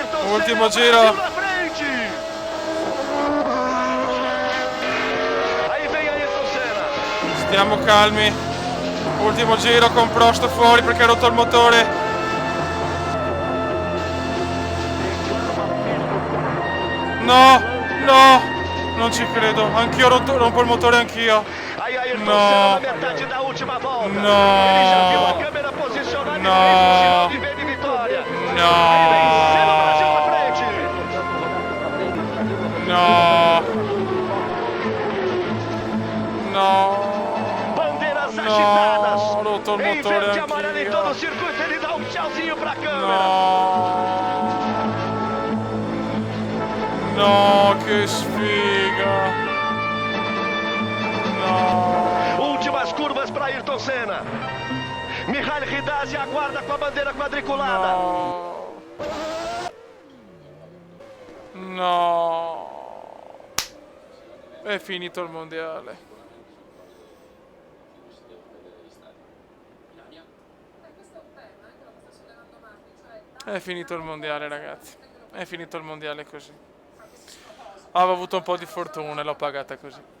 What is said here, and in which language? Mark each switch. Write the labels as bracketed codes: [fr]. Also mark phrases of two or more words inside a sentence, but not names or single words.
[it] Ultimo [pt] Brasil [it] giro. [pt] na frente. Aí vem Ayrton Senna. [it] Stiamo calmi. Ultimo giro con Prost fuori perché ha rotto il motore. No, no, non ci credo. Anch'io rompo il motore, anch'io. [pt] Aí Ayrton [it] No. [pt] Senna na metade da última volta. [it] No. [pt] Ele já viu a câmera posicionada [it] No. [pt] e fez o sinal de V de vitória. [it] No. [pt] Aí vem Senna, Brasil na frente. [it] No. No. [pt] Bandeiras [it] No, [pt] agitadas. [it] ho rotto il [pt] Em [it] motore [pt] verde e amarelo em todo o [it] anch'io. [pt] circuito, ele dá um tchauzinho pra câmera. [it] No. No, che sfiga. No. [pt] Últimas curvas para Ayrton Senna. Mihail Ridazzi aguarda com a bandeira quadriculada. [it] No. No. È finito il mondiale. È finito il mondiale, ragazzi. È finito il mondiale così. Avevo avuto un po' di fortuna e l'ho pagata così.